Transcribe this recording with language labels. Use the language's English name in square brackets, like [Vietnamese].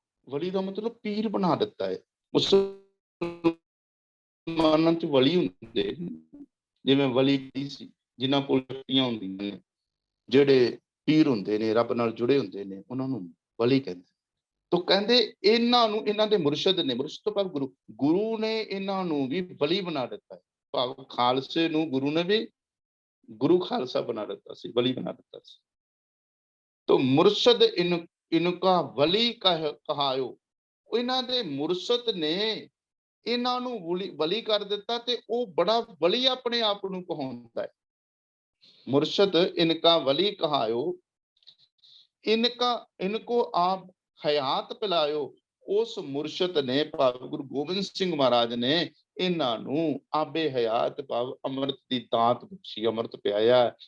[Punjabi] ਵਲੀ ਦਾ ਮਤਲਬ ਪੀਰ ਬਣਾ ਦਿੱਤਾ ਹੈ। ਉਸ ਮਾਨਨ ਚ ਵਲੀ ਹੁੰਦੇ, ਜਿਵੇਂ ਵਲੀ ਸੀ ਜਿਨ੍ਹਾਂ ਕੋਲ ਸ਼ਕਤੀਆਂ ਹੁੰਦੀਆਂ ਨੇ, ਜਿਹੜੇ ਪੀਰ ਹੁੰਦੇ ਨੇ, ਰੱਬ ਨਾਲ ਜੁੜੇ ਹੁੰਦੇ ਨੇ, ਉਹਨਾਂ ਨੂੰ ਵਲੀ ਕਹਿੰਦੇ। ਤਾਂ ਕਹਿੰਦੇ ਇਹਨਾਂ ਨੂੰ, ਇਹਨਾਂ ਦੇ ਮੁਰਸ਼ਦ ਨੇ, ਮੁਰਸ਼ਦ ਤੋਂ ਭਾਵ ਗੁਰੂ, ਗੁਰੂ ਨੇ ਇਹਨਾਂ ਨੂੰ ਵੀ ਵਲੀ ਬਣਾ ਦਿੱਤਾ ਹੈ। ਭਾਵ ਖਾਲਸੇ ਨੂੰ ਗੁਰੂ ਨੇ ਵੀ ਗੁਰੂ ਖਾਲਸਾ ਬਣਾ ਦਿੱਤਾ ਸੀ, ਵਲੀ ਬਣਾ ਦਿੱਤਾ ਸੀ। [Hindi] तो मुर्शद इनका वली कहायो। [Punjabi] ਇਹਨਾਂ ਦੇ ਮੁਰਸ਼ਦ ਨੇ ਇਹਨਾਂ ਨੂੰ ਵਲੀ ਕਰ ਦਿੱਤਾ ਤੇ ਉਹ ਬੜਾ ਵਲੀ ਆਪਣੇ ਆਪ ਨੂੰ ਕਹਾਉਂਦਾ ਹੈ। [Hindi] मुर्शद इनका वली कहायो, इनको आप हयात पिलायो। उस मुर्शद ने भाव गुरु गोबिंद सिंह महाराज ने [Punjabi] ਇਹਨਾਂ ਨੂੰ ਆਬੇ ਹਯਾਤ ਭਾਵ ਅੰਮ੍ਰਿਤ ਦੀ ਦਾਤ ਬਖਸ਼ੀ, ਅੰਮ੍ਰਿਤ ਪਿਆਇਆ।